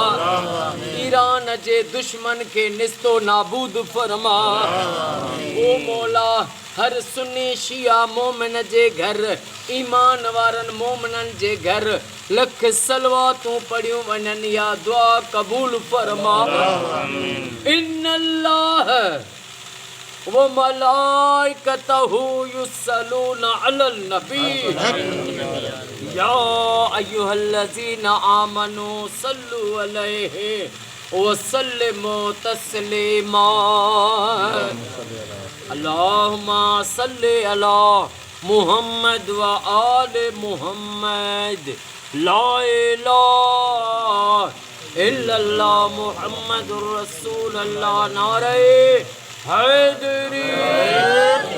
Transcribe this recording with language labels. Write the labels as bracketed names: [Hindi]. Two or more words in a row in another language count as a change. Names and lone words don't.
[Sindhi] ईरान जे दुश्मन खे निस्तो नाबूद फरमा। ओ मौला हर सुन्नी शिया मोमिन जे घर ईमान वारनि मोमिननि जे घर लख सलवातूं पढ़ियूं वञनि या दुआ क़बूल फरमा। [Arabic] إن الله وملائكته يصلون على النبي يا أيها الذين آمنوا صلوا عليه وسلموا تسليما. اللهم صل على محمد وآل محمد لا إله إلا الله محمد رسول الله [Urdu] نعرۂ حیدری.